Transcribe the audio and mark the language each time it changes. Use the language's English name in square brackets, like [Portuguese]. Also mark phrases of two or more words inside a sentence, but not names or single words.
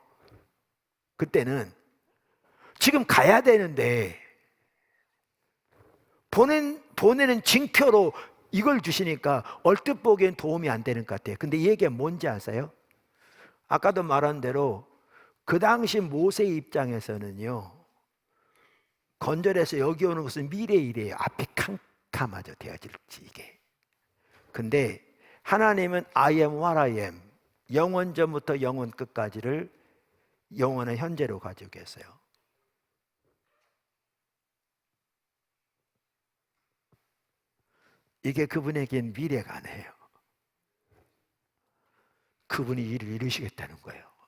[Korean] 그때는 지금 가야 되는데 보내는 징표로 이걸 주시니까 얼뜻 보기엔 도움이 안 되는 것 같아요. 근데 이 얘기가 뭔지 아세요? 아까도 말한 대로 그 당시 모세 입장에서는요, 건절해서 여기 오는 것은 미래의 일이에요. 앞이 캄캄하죠, 되어질지 이게. 근데 하나님은 [English] I am what I am, [Korean] 영원 전부터 영원 끝까지를 영원한 현재로 가지고 계세요. 이게 그분에겐 미래가 아니에요. 그분이 일을 이루시겠다는 거예요.